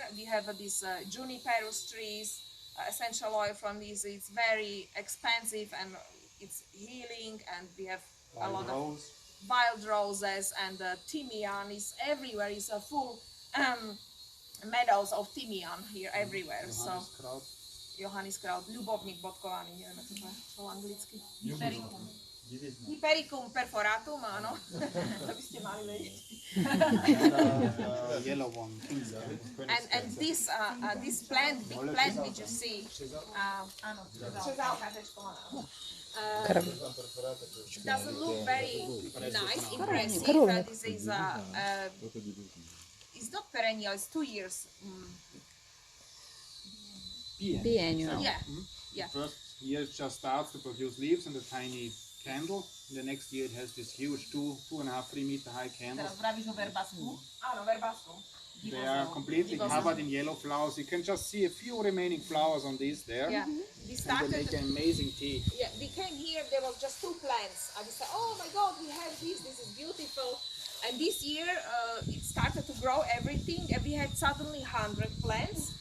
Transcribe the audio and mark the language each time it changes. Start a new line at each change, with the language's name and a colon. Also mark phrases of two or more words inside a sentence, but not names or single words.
English: We have these juniperus trees, essential oil from these. It's very expensive and it's healing, and we have a lot of wild roses, and thymian is everywhere. It's a full meadows of thymian here everywhere.
Slovak: So Johanniskraut, ľubovník bodkovaný, neviem ako to po anglicky. Hypericum. Hypericum perforatum, áno. To by ste mali vedieť.
English: Yellow one. And this plant, big plant which you see, áno, it doesn't look very nice, impressive. This is it's not perennial, it's 2 years. Biennial. Yeah, yeah. First year it just starts to produce leaves and a tiny candle. The next year it has this huge 2.5-3 meter high candle.
Slovak: Teraz vravíš o verbasku? Áno, verbasku.
English: They are completely covered in yellow flowers. You can just see a few remaining flowers on these there. Yeah, we And started. they make an amazing tea. Yeah, we came here. There was just 2 plants. I said, "Oh my God, we have this. This is beautiful." And this year it started to grow everything, and we had suddenly 100 plants.